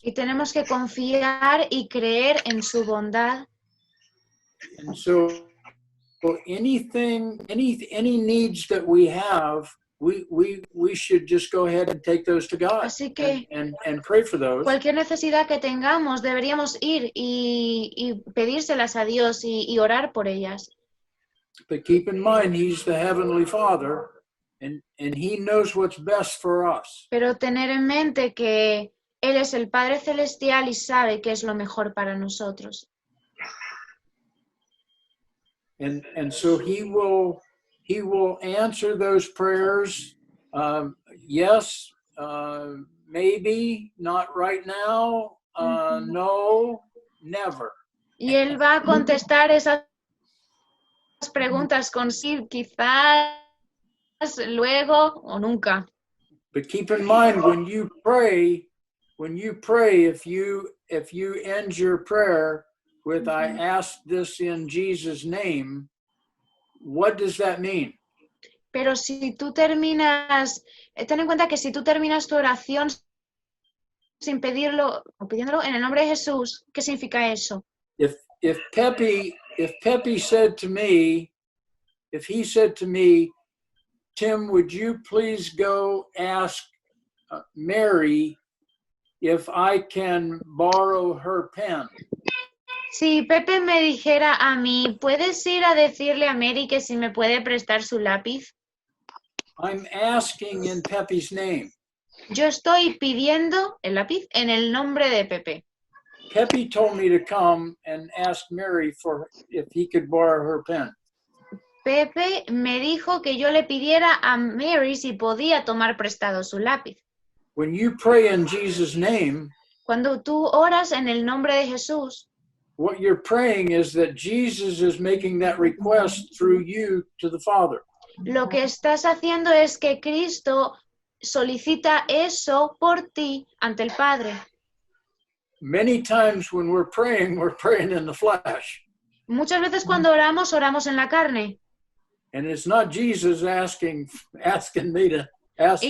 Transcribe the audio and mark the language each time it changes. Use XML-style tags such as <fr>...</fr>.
<es>Y tenemos que confiar y creer en su bondad.</es> <en>And so any needs that we have, we should just go ahead and take those to God.</en> <es>Así que</es> <en>and pray for those.</en> <es>cualquier necesidad que tengamos deberíamos ir y pedírselas a Dios y orar por ellas.</es> <en>But keep in mind, He's the Heavenly Father, and He knows what's best for us.</en> <es>Pero tener en mente que Él es el Padre Celestial y sabe qué es lo mejor para nosotros.</es> <en>And so He will answer those prayers Yes, maybe, not right now, no, never.</en> <es>Y él va a contestar esas preguntas con sí, quizás, luego o nunca.</es> <en>But keep in mind when you pray, if you end your prayer with I ask this in Jesus' name, what does that mean?</en> <es>Pero si tú terminas, ten en cuenta que si tú terminas tu oración sin pedirlo o pidiéndolo en el nombre de Jesús, ¿qué significa eso?</es> <en>If Pepe said to me, if he said to me, Tim, would you please go ask Mary if I can borrow her pen?</en> <es>Si Pepe me dijera a mí, ¿puedes ir a decirle a Mary que si me puede prestar su lápiz?</es> <en>I'm asking in Pepe's name.</en> <es>Yo estoy pidiendo el lápiz en el nombre de Pepe.</es> <en>Pepe told me to come and ask Mary for if he could borrow her pen.</en> <es>Pepe me dijo que yo le pidiera a Mary si podía tomar prestado su lápiz.</es> <en>When you pray in Jesus' name,</en> <es>Cuando tú oras en el nombre de Jesús,</es> <en>what you're praying is that Jesus is making that request through you to the Father.</en> <es>lo que estás haciendo es que Cristo solicita eso por ti ante el Padre.</es> <en>Many times when we're praying in the flesh.</en> <es>Muchas veces cuando oramos, oramos en la carne.</es> <en>And it's not Jesus asking me to ask</en>